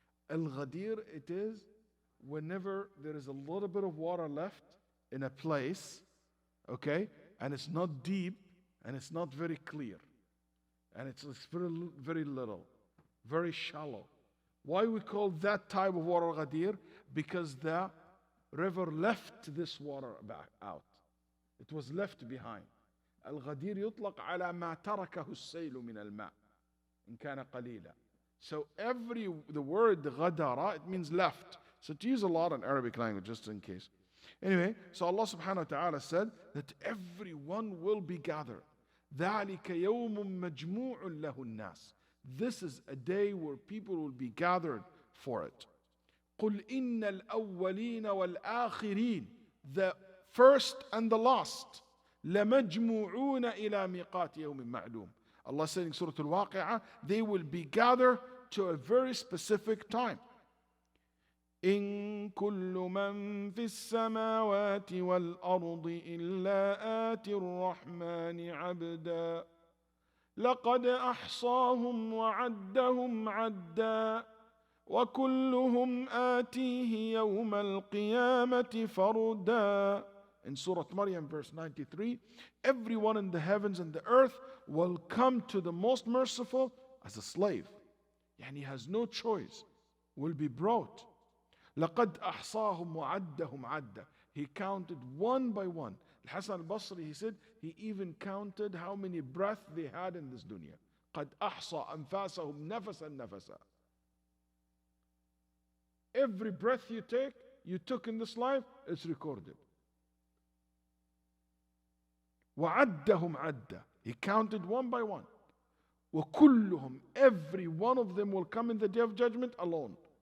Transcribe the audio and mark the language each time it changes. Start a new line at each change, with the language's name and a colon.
English: Al-Ghadir, it is whenever there is a little bit of water left in a place, okay, and it's not deep and it's not very clear, and it's very, very little, very shallow. Why we call that type of water Ghadir? Because the river left this water back out. It was left behind.
Arabic: Al-Ghadir يطلق على ما تركه السيل من الماء إن كان قليلا.
English: So the word غدر, it means left. So to use a lot in Arabic language, just in case. Anyway, so Allah subhanahu wa ta'ala said that everyone will be gathered.
Arabic: ذَلِكَ يَوْمٌ مَجْمُوعٌ لَهُ النَّاسِ.
English: This is a day where people will be gathered for it.
Arabic: قُلْ إِنَّ الْأَوَّلِينَ وَالْآخِرِينَ.
English: The first and the last.
Arabic: لَمَجْمُوعُونَ إِلَى مِيقَاتِ يَوْمٍ مَعْلُومٍ.
English: Allah said in Surah Al-Waqi'ah, they will be gathered to a very specific time.
Arabic: إن كل من في السماوات والأرض إلا آتي الرحمن عبدا لقد أحصاهم وعدهم عدا وكلهم آتيه يوم القيامة فردا.
English: In Surah Maryam verse 93, everyone in the heavens and the earth will come to the most merciful as a slave. And he has no choice, will be brought.
Arabic: لقد أحصاهم وعدهم عدا.
English: He counted one by one. Al-Hasan al-Basri, he said, he even counted how many breaths they had in this dunya.
Arabic: قد أحصى أنفاسهم نفسا نفسا.
English: Every breath you took in this life, it's recorded.
Arabic: وعدهم عدا.
English: He counted one by one.
Arabic: وكلهم,
English: every one of them will come in the day of judgment alone.